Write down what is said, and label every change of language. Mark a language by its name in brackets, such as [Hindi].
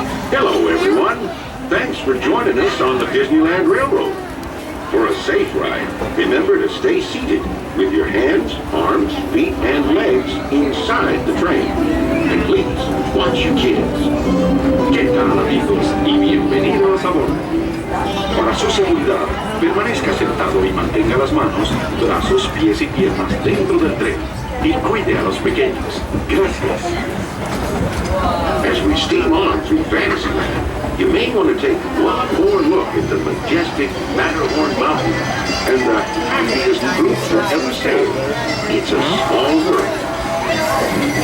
[English] Hello, everyone. Thanks for joining us on the Disneyland Railroad. For a safe ride, remember to stay seated with your hands, arms, feet, and legs inside the train. And please, watch your kids. [Spanish] ¿Qué tal, amigos? Y bienvenidos a bordo. Para su seguridad, permanezca sentado y mantenga las manos, brazos, pies y piernas dentro del tren. Y cuide a los pequeños. Gracias. [English] As we steam on through Fantasyland, you may want to take one more look at the majestic Matterhorn Mountain and the happiest group that ever sailed. It's a small world.